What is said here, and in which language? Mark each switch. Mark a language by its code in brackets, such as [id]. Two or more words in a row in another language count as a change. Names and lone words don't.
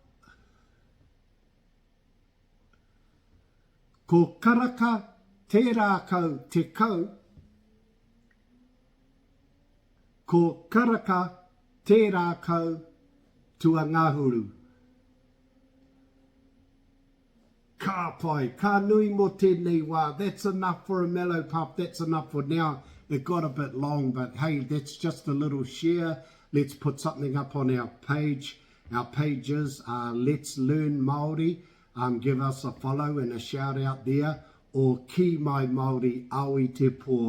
[mi] Ko Karaka te rākau te kau. Ko Karaka te rākau tua ngāhuru. Ka pai, ka nui mo tēnei wā. [en] That's enough for a mellow pup. That's enough for now. It got a bit long, but hey, that's just a little share. Let's put something up on our page. Our pages are Let's Learn Māori. Give us a follow and a shout out there. Or Ki Mai Māori Aoi Te Po.